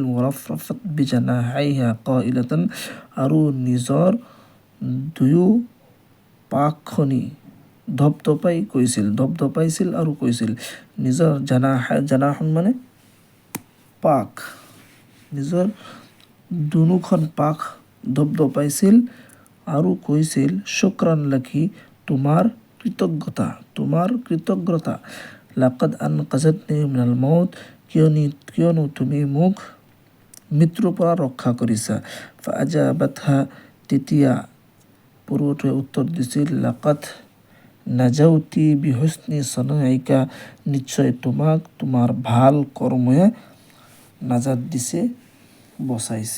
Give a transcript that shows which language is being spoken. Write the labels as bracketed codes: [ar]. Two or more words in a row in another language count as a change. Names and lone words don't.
[ar] ورفرفت بجناحيها قائلة, [as] আৰু নিজৰ দুয়ো পাখনি ধপধপাইছিল আৰু কৈছিল। নিজৰ জানাহন মানে পাখ, নিজৰ দুনোখন পাখ ধপধপাইছিল আৰু কৈছিল। [ar] شكرا لك, [as] তোমাৰ কৃতজ্ঞতা। [ar] لقد أنقذتني من الموت, [as] কিয়নো তুমি মোক মৃত্যুৰ পৰা ৰক্ষা কৰিছা। ফাআজাবাতহা, তেতিয়া পৰুৱাটোৱে উত্তৰ দিছিল। [ar] لقد نجوت بحسن صنيعك, [as] নিশ্চয় তোমাক তোমাৰ ভাল কৰ্ময়ে নাজাত দিছে, বচাইছে।